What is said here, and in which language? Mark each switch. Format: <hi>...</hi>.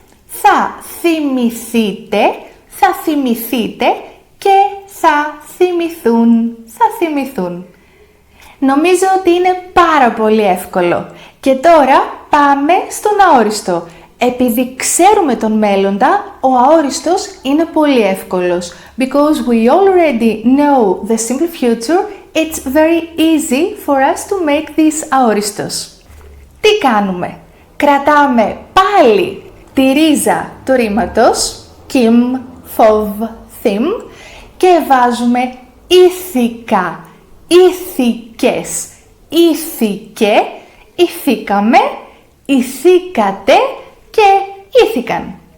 <el>Θα θυμηθείτε, θα θυμηθείτε. Και θα θυμηθούν, θα θυμηθούν. Νομίζω ότι είναι πάρα πολύ εύκολο. Και τώρα πάμε στον αόριστο. Επειδή ξέρουμε τον μέλλοντα, ο αόριστος είναι πολύ εύκολος.</el> <en>Because we already know the simple future, it's very easy for us to make this αόριστος.</en> <el>Τι κάνουμε? Κρατάμε πάλι τη ρίζα του ρήματος, κιμ, φοβ, θυμ, και βάζουμε ήθικα, ήθικες, ήθικε, ηθήκαμε, ηθήκατε και ήθηκαν.</el>